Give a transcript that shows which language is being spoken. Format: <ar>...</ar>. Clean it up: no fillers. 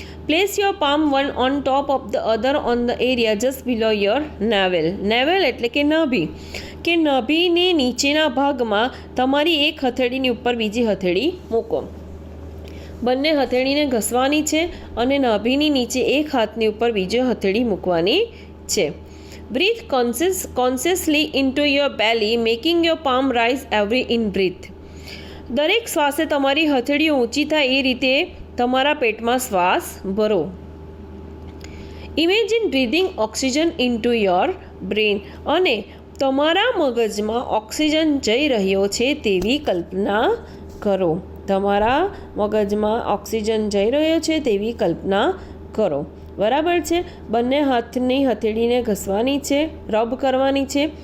<en>Place your palm one on top of the other on the area just below your navel.</en> <gu>Newell એટલે કે નાભી, કે નાભીની નીચેના ભાગમાં તમારી એક હથેળીની ઉપર બીજી હથેળી મૂકો. બંને હથેળીને ઘસવાની છે અને નાભીની નીચે એક હાથની ઉપર બીજી હથેળી મૂકવાની છે.</gu> <en>Breathe consciously into your belly, making your palm rise every in breath.</en> <gu>દરેક શ્વાસે તમારી હથેળીઓ ઊંચી થાય એ રીતે તમારા પેટમાં શ્વાસ ભરો.</gu> <en>Imagine breathing oxygen into your brain.</en> <gu>અને તમારા મગજમાં ઓક્સિજન જઈ રહ્યો છે તેવી કલ્પના કરો. તમારા મગજમાં ઓક્સિજન જઈ રહ્યો છે તેવી કલ્પના કરો. બરાબર છે. બંને હાથની હથેળીને ઘસવાની છે, રબ કરવાની છે.</gu>